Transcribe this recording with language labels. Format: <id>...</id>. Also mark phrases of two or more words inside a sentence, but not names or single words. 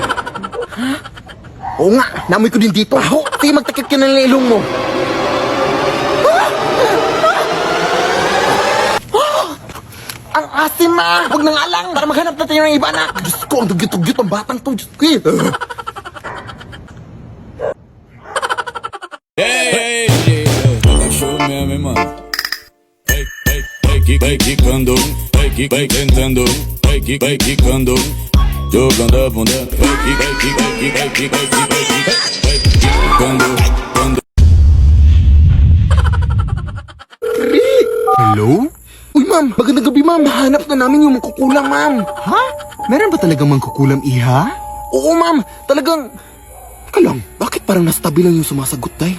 <tl>Oo nga, naamoy ko din dito. Aho, sige magtakip ka ng ilong mo. Ang asim, ma. Huwag nang alang para maghanap na tayo ng iba, anak. Diyos ko, ang dugyot-dugyot ang batang to. Diyos ko,</tl> <pt>Hey, tá show mesmo, hein, mano? Vai quicando, vai tentando, vai quicando, jogando a bunda, vai quicando,</pt> <tl>Hello? Uy, ma'am. Magandang gabi, ma'am. Hanap na namin yung mangkukulam, ma'am. Ha? Meron ba talagang mangkukulam, iha? Oo, ma'am. Talagang... Teka lang, bakit parang nasa tabi lang yung sumasagot, Day?</tl>